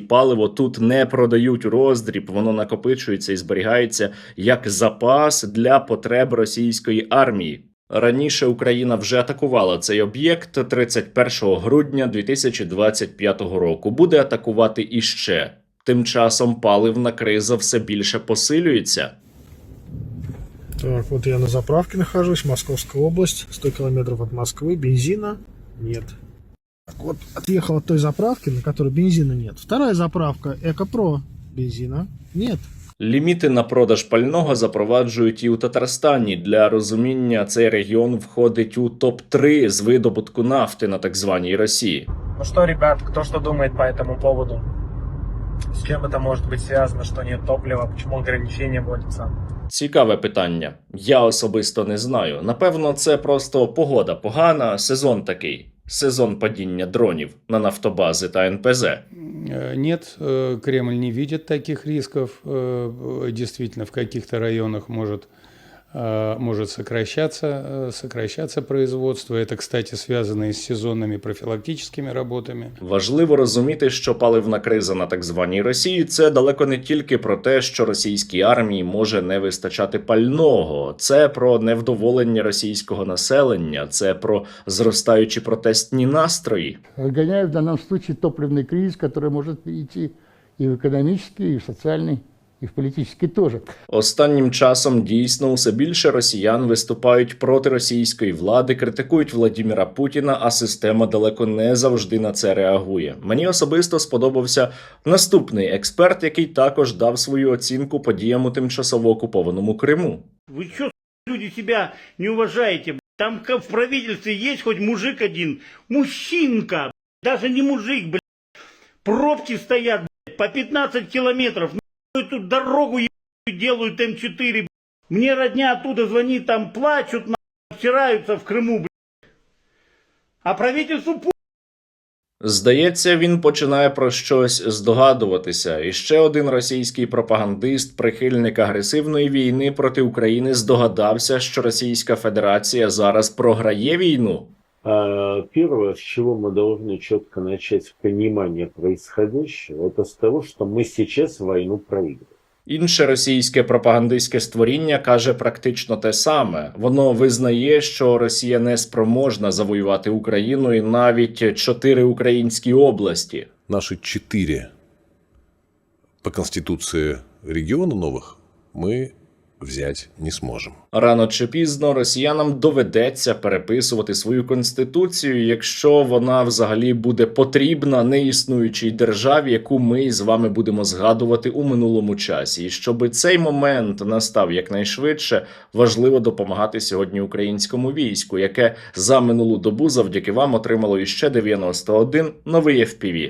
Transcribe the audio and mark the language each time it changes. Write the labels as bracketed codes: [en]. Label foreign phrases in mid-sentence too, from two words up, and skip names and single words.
[uk] Паливо тут не продають у роздріб, воно накопичується і зберігається як запас для потреб російської армії. Раніше Україна вже атакувала цей об'єкт 31 грудня 2025 року. Буде атакувати іще. Тим часом паливна криза все більше посилюється. [ru] Так, вот я на заправке нахожусь, Московская область, 100 километров от Москвы, бензина нет. Так, вот отъехал от той заправки, на которой бензина нет. Вторая заправка, Экопро, бензина нет. [uk] Ліміти на продаж пального запроваджують і у Татарстані. Для розуміння, цей регіон входить у топ-3 з видобутку нафти на так званій Росії. [ru] Ну что, ребят, кто что думает по этому поводу? С чем это может быть связано, что нет топлива, почему ограничения вводятся? [uk] Цікаве питання. Я особисто не знаю. Напевно, це просто погода погана, сезон такий. Сезон падіння дронів на нафтобази та НПЗ. [ru] Нет, Кремль не видит таких рисков. Действительно, в каких-то районах может сокращаться производство. Это, кстати, связано и с сезонными [uk] профілактичними роботами. Важливо розуміти, що паливна криза на так званій Росії – це далеко не тільки про те, що російській армії може не вистачати пального. Це про невдоволення російського населення, це про зростаючі протестні настрої. [ru] Гоняют в данном случае топливный кризис, который может перейти и в экономический, и в социальный, [uk] і в політичний теж. Останнім часом дійсно усе більше росіян виступають проти російської влади, критикують Владіміра Путіна, а система далеко не завжди на це реагує. Мені особисто сподобався наступний експерт, який також дав свою оцінку подіям у тимчасово окупованому Криму. Ви що, люди, себе не уважаєте? [ru] Там в правительстве есть хоть мужик один, мужчинка, даже не мужик, блядь. Пробки стоят, блядь, по 15 километров. Эту дорогу делают М4. Мне родня оттуда звонит, там плачут, обсираются в Крыму, блядь. А правительству [uk] Здається, він починає про щось здогадуватися. І ще один російський пропагандист, прихильник агресивної війни проти України, здогадався, що Російська Федерація зараз програє війну. [ru] Первое, с чего мы должны четко начать в понимании происходящего, это с того, что мы сейчас войну проигрываем. [uk] Інше російське пропагандистське створіння каже практично те саме. Воно визнає, що Росія не спроможна завоювати Україну і навіть 4 українські області. [ru] Наши 4 по Конституции региона новых мы взять не сможем. [uk] Рано чи пізно росіянам доведеться переписувати свою конституцію, якщо вона взагалі буде потрібна неіснуючій державі, яку ми з вами будемо згадувати у минулому часі. І щоб цей момент настав якнайшвидше, важливо допомагати сьогодні українському війську, яке за минулу добу завдяки вам отримало іще 91 новий FPV.